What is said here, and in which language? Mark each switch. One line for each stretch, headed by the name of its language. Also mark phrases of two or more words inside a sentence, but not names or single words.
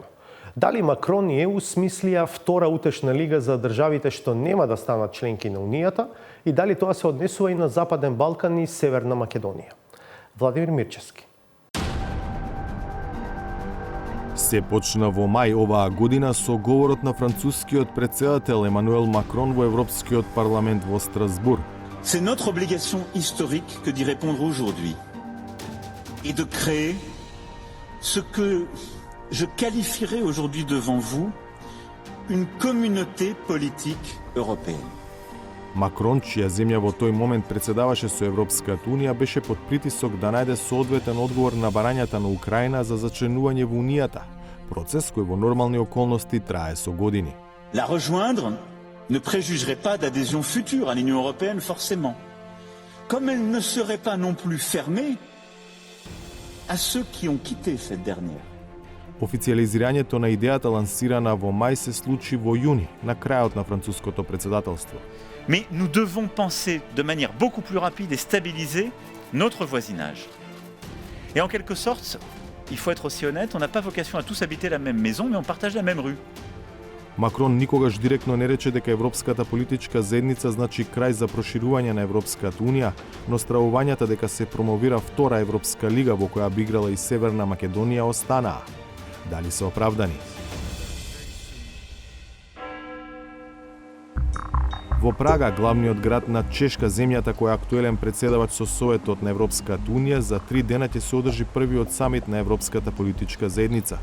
Macedonian: Дали Макрон и ЕУ смислија втора утешна лига за државите што нема да станат членки на Унијата и дали тоа се однесува и на Западен Балкан и Северна Македонија? Владимир Мирчевски. Се почна во мај оваа година со говорот на францускиот претседател Емануел Макрон во Европскиот парламент во Страсбург.
French: C'est notre obligation historique que d'y répondre aujourd'hui et de créer ce que je qualifierais aujourd'hui devant vous une communauté politique européenne.
Macedonian: Макрон, чија земја во тој момент председаваше со Европската Унија, беше под притисок да најде соодветен одговор на барањата на Украина за зачленување во Унијата, процес кој во нормални околности трае со години.
French: La rejoindre ne préjugerait pas d'adhésion future à l'Union européenne forcément, comme elle ne serait pas non plus fermée à ceux qui ont quitté cette dernière.
Macedonian: Официализирањето на идејата лансирана во мај се случи во јуни, на крајот на француското председателство.
French: Mais nous devons penser de manière beaucoup plus rapide et stabiliser notre voisinage. Et en quelque sorte, il faut être aussi honnête, on n'a pas vocation à tous habiter la même maison, mais on partage la même rue.
Macedonian: Макрон никогаш директно не рече дека Европската политичка заедница значи крај за проширување на Европската унија, но стравувањата дека се промовира втора Европска лига во која би играла и Северна Македонија останаа. Дали се оправдани? Во Прага, главниот град на Чешка, земјата која е актуелен председавач со Советот на Европската унија, за 3 дена ќе се одржи првиот самит на Европската политичка заедница.